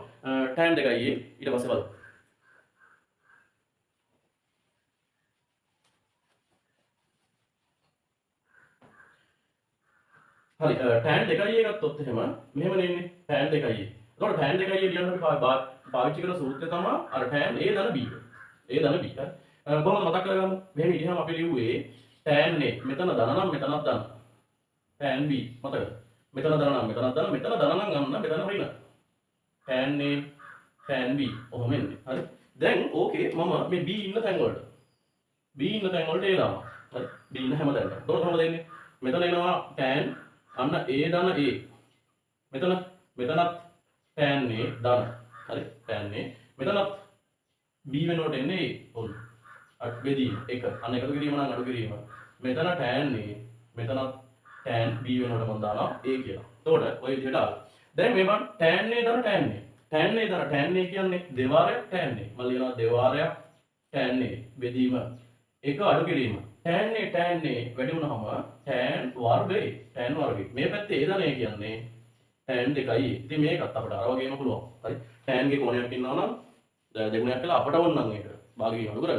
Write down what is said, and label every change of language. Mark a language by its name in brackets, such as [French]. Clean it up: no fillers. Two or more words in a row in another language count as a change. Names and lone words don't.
[Sinhala] tan 2යි ඊට පස්සේ බලමු. හරි tan 2යි ගත්තොත් එහෙම මෙහෙම නෙන්නේ tan 2යි. එතකොට tan 2යි ලියන්න අපි පාවිච්චි කරන සූත්‍රය තමයි අර tan a ධන b. a ධන b. කොහොමද මතක් කරගමු? මෙහෙම ඉතින් අපි ලිව්වේ tan a මෙතන ධන නම් මෙතනත් ධන. tan b මතකද? මෙතන ධන නම් මෙතනත් ධන. මෙතන ධන නම් ගන්න මෙතන ඍණ. tan a tan b ඔහොම එන්නේ. හරි. දැන් ඕකේ මම මේ b ඉන්න තැන් වලට B ඉන්න තැන් වලට A දානවා. හරි. B ඉන්න හැම තැනකම. එතකොට කොහොමද දෙන්නේ? මෙතන එනවා tan අන්න A ධන A. මෙතනත් tan A ධන. හරි. tan A. මෙතනත් B වෙනුවට එන්නේ A. ඔන්න. බෙදීම එක. අන්න එකතු කිරීම නම් අඩු කිරීම. මෙතන tan A. මෙතනත් tan B වෙනුවට මම දානවා A කියලා. එතකොට ඔය විදිහට ආවා. දැන් මේවන් tan A ධන tan A. tan A ධන tan A කියන්නේ දෙවාරයක් tan A. මම ලියනවා දෙවාරයක් tan A බෙදීම එක අඩු කිරීම. tan A වැඩි වුණාම tan වර්ගය. tan වර්ගය. මේ පැත්තේ A ධනය කියන්නේ tan 2යි. ඉතින් මේකත් අපිට අර වගේම පුළුවන්. හරි. tan ගේ කෝණයක් ඉන්නවා නම් දෙගුණයක් කළා අපට ඕන නම් ඒක භාගිකව අඩු කරගන්න.